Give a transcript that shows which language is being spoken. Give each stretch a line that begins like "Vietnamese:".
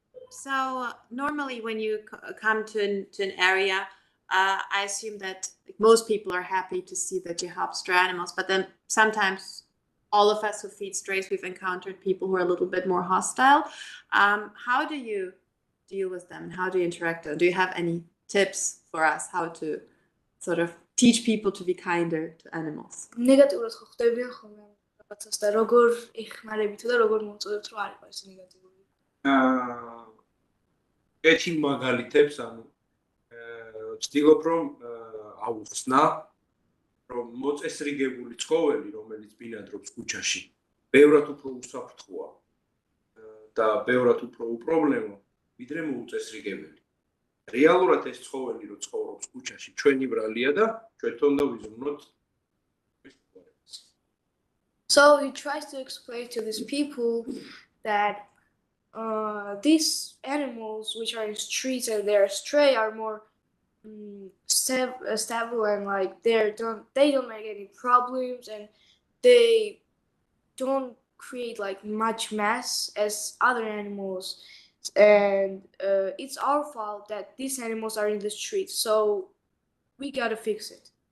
English: So normally when you come to an area, I assume that most people are happy to see that you help stray animals, but then sometimes all of us who feed strays, we've encountered people who are a little bit more hostile. How do you deal with them? How do you interact with them? Do you have any tips for us how to sort of teach people to be kinder to animals?
Georgian: ნეგატიურად ხო ხდებიან ხოლმე რაღაცას და როგორ ეხმარებით და როგორ მოწოდებთ რომ არ იყოს ნეგატიური? კეთილ მაგალითებს, ანუ ვცდილობ რომ აუხსნა, რომ მოწესრიგებული ცხოველი, რომელიც ბინადრობს ქუჩაში, ბევრად უფრო უსაფრთხოა და ბევრად უფრო უპრობლემო, ვიდრე მოუწესრიგებელი. რეალურად ეს ცხოველი, რო ცხოვრობს ქუჩაში, ჩვენი ბრალია და ჩვენთან უნდა ვიზრუნოთ.
English: So he tries to explain to these people that these animals which are in streets and they're stray are more stable and like they don't make any problems and they don't create like much mess as other animals, and it's our fault that these animals are in the streets, so we gotta fix it.